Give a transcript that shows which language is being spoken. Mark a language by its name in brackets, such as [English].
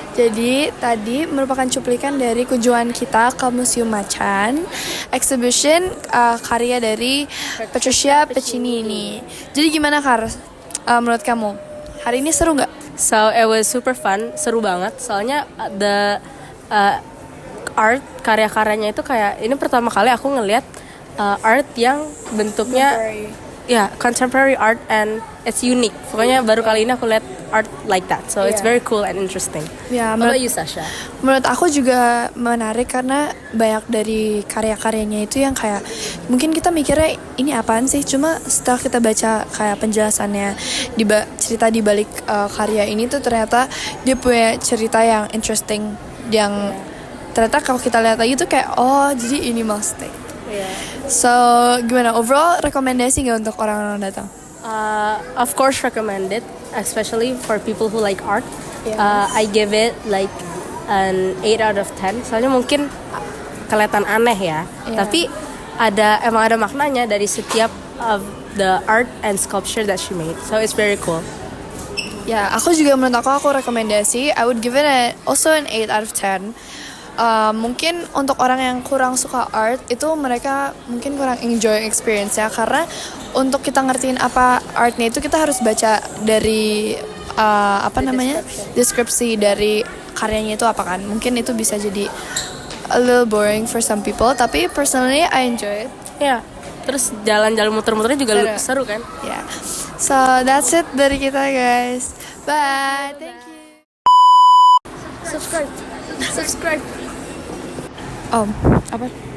[Indonesian] Jadi tadi merupakan cuplikan dari kunjungan kita ke Museum Macan, exhibition karya dari Patricia Piccini ini. Jadi gimana Kar? Menurut kamu hari ini seru nggak? [English] So it was super fun, [Indonesian] seru banget. Soalnya the art karya-karyanya itu kayak ini pertama kali aku ngelihat art yang bentuknya ya [English] contemporary art and it's unique. [Indonesian] Pokoknya baru kali ini aku lihat [English] art like that. So it's very cool and interesting. [Indonesian] Ya, [English] What about you, Sasha? [Indonesian] Menurut aku juga menarik karena banyak dari karya-karyanya itu yang kayak mungkin kita mikirnya ini apaan sih, cuma setelah kita baca kayak penjelasannya cerita di balik karya ini tuh ternyata dia punya cerita yang interesting yang ternyata kalau kita lihat lagi tuh kayak oh jadi ini maksudnya. So gimana overall rekomendasi nggak untuk orang-orang datang? [English] Of course recommended, especially for people who like art. Yes. I give it like an 8 out of 10. [Indonesian] Soalnya mungkin kelihatan aneh ya, tapi emang ada maknanya dari setiap [English] of the art and sculpture that she made. So it's very cool. [Indonesian] Ya, aku juga menurut aku rekomendasi. [English] I would give it also an 8 out of 10. [Indonesian] Mungkin untuk orang yang kurang suka art itu mereka mungkin kurang enjoy experience ya, karena untuk kita ngertiin apa artnya itu kita harus baca dari deskripsi dari karyanya itu apa kan. Mungkin itu bisa jadi [English] a little boring for some people, tapi personally I enjoy it. [Indonesian] Ya, terus jalan-jalan muter-muternya juga seru kan? [English] Yeah. So that's it [Indonesian] dari kita [English] guys. Bye. Thank you. [Indonesian] Subscribe. Apa?